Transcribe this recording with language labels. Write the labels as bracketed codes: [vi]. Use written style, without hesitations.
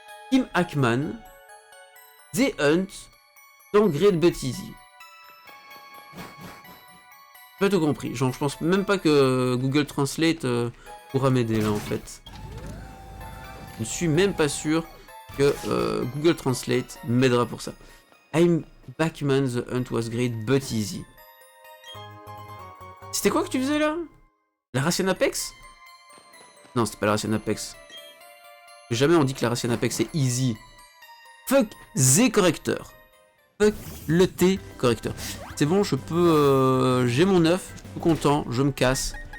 [en] Kim Hackman, The Hunt, dans Great But Easy. [fr] J'ai pas tout compris. Genre, je pense même pas que Google Translate pourra m'aider là en fait. Je ne suis même pas sûr que Google Translate m'aidera pour ça. [en] I'm Backman, The Hunt was great but easy. [fr] C'était quoi que tu faisais là? La Racian Apex? Non, c'était pas la Racian Apex. Jamais on dit que la Racian Apex est easy. Fuck Z correcteur. Fuck le T correcteur. C'est bon, je peux... j'ai mon œuf, je suis tout content, je me casse.